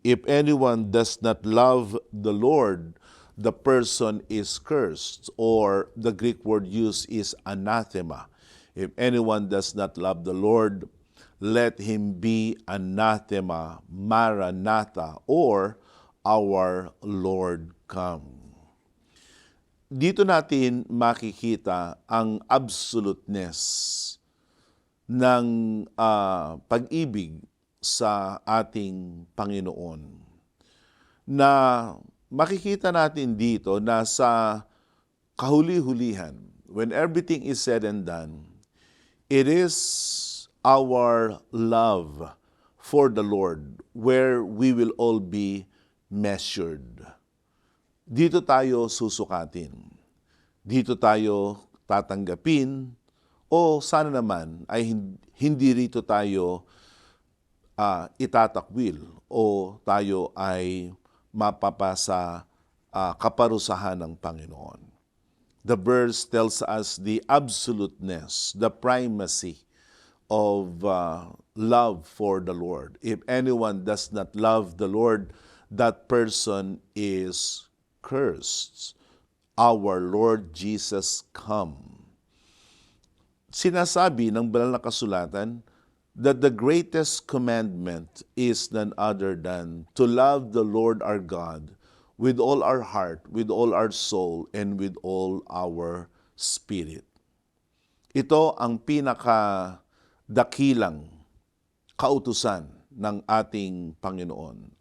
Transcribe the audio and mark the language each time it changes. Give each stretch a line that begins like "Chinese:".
English: If anyone does not love the Lord, the person is cursed, or the Greek word used is anathema. If anyone does not love the Lord, let him be anathema, Maranatha, or our Lord come.
Filipino: Dito natin makikita ang absoluteness ng pag-ibig sa ating Panginoon. Na makikita natin dito na sa kahuli-hulihan,
English: when everything is said and done, it is our love for the Lord where we will all be measured.
Filipino: Dito tayo susukatin. Dito tayo tatanggapin o sana naman ay hindi rito tayo itatakwil o tayo ay mapapasa kaparusahan ng Panginoon.
English: The verse tells us the absoluteness, the primacy of love for the Lord. If anyone does not love the Lord, that person is cursed. Our Lord Jesus come.
Filipino: Sinasabi ng banal na kasulatan
English: that the greatest commandment is none other than to love the Lord our God with all our heart, with all our soul, and with all our spirit.
Filipino: Ito ang pinakadakilang kautusan ng ating Panginoon.